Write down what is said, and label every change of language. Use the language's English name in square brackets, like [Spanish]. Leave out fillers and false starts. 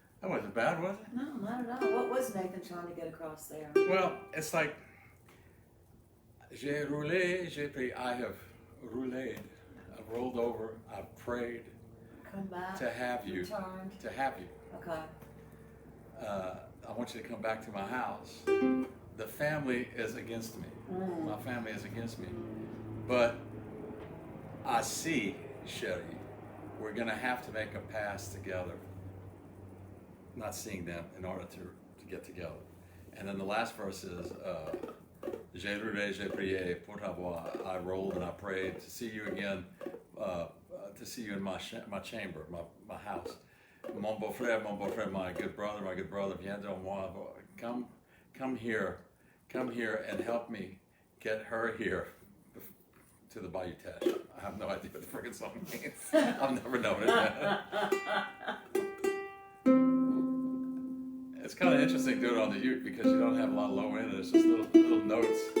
[English] was Nathan trying to get across there? Well, it's like [French] j'ai roulé, j'ai pris. [English] I have roulé. I've rolled over. I've prayed Come back. to have you. Returned. To have you. Okay. I want you to come back to my house. The family is against me. My family is against me. But I see, Sherry, we're going to have to make a pass together. Not seeing them in order to get together. And then the last verse is, [French] j'ai roulé, j'ai prié pour t'avoir. [English] I rolled and I prayed to see you again, to see you in my chamber, my house. [French] Mon beau-frère, [English] my good brother, [French] viens de moi. [English] Come here and help me get her here to the Bayou Teche. I have no idea what the friggin' song means. I've never known it. It's kind of interesting doing it on the uke because you don't have a lot of low end. It's just little notes.